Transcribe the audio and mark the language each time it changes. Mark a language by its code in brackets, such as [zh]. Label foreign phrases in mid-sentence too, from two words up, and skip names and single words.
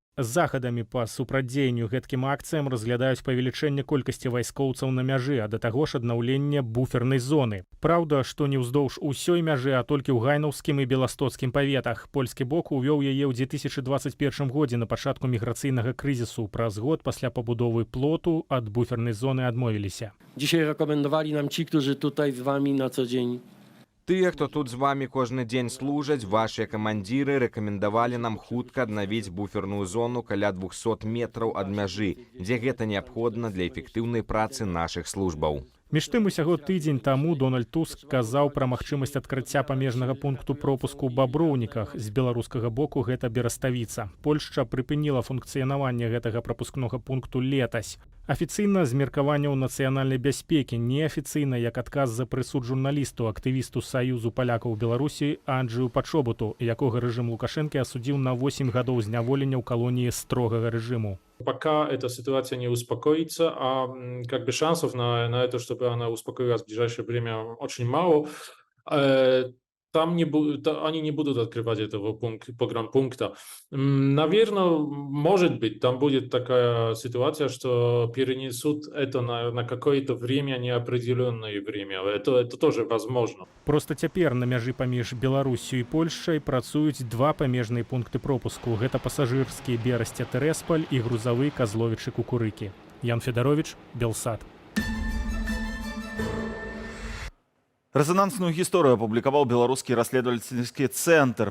[be] З захадамі па супрацьдзеянню гэткім акцыям разглядаюць павелічэнне колькасці вайскоўцаў на мяжы, а да таго ж аднаўленне буфернай зоны. Праўда, што не ўздоўж усёй мяжы, а толькі ў гайнаўскім і беластоцкім паветах. Польскі бок увёў яе ў 2021 годзе на пачатку міграцыйнага крызісу. Праз год пасля пабудовы плоту ад буфернай зоны адмовіліся. [pl] Dzisiaj rekomendowali nam ci, którzy tutaj z wami na co dzień. [be] Тыя, хто тут з вами кожны дзень служаць, вашыя камандзіры рэкамендавалі нам хутка аднавіць буферную зону каля 200 метраў ад мяжы, дзе гэта неабходна для эфектыўнай працы нашых службаў. Між тым, усяго тыдзень таму Дональд Туск казаў пра магчымасць адкрыцця памежнага пункту пропуску ў Баброўніках. З беларускага боку гэта Бераставіца. Польшча прыпыніла функцыянаванне гэтага прапускнога пункту летась. Афіцыйна з меркаванняў нацыянальнай бяспекі, неафіцыйна як адказ за прысуд журналісту, актывісту Саюзу палякаў Беларусі Анджыю Пачобуту, якога рэжым Лукашэнкі асудзіў на 8 гадоў зняволення ў калоніі строгага рэжиму. [ru] Пока эта ситуация не успокоится, а как бы шансов на это, чтобы она успокоилась в ближайшее время, очень мало. Они не будут открывать этого погранпункта. Наверное, может быть, там будет такая ситуация, что перенесут это на какое-то время, неопределенное время. Это тоже возможно. [be] Просто цяпер на мяжы паміж Беларусю і Польшчай працуюць два памежныя пункты пропуску. Гэта пасажырскі Берасце-Тэрэсполь і грузавы Казловічы-Кукурыкі. Ян Федарович, Белсат. Резонансную гісторыю апублікаваў беларускі расследавальніцкі цэнтр.